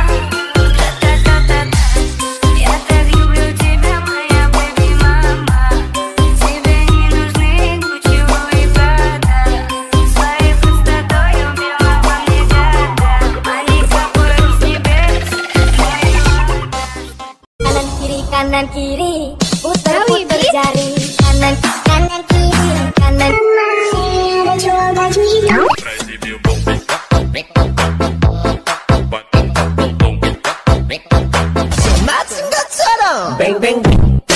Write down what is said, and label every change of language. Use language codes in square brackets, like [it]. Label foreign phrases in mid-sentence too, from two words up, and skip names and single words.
[ru] Ра-та-та-та-та. Я так люблю тебя, моя [en] baby-mama. [ru] Тебе не нужны Гуччи и Прада. Своей простотой убила во мне года. Они капают с небес. [id] Kanan kiri, putar putar jari. Kanan kanan kiri, kanan. Ada jual baju hitam. [ko] 맞은 것처럼 뱅뱅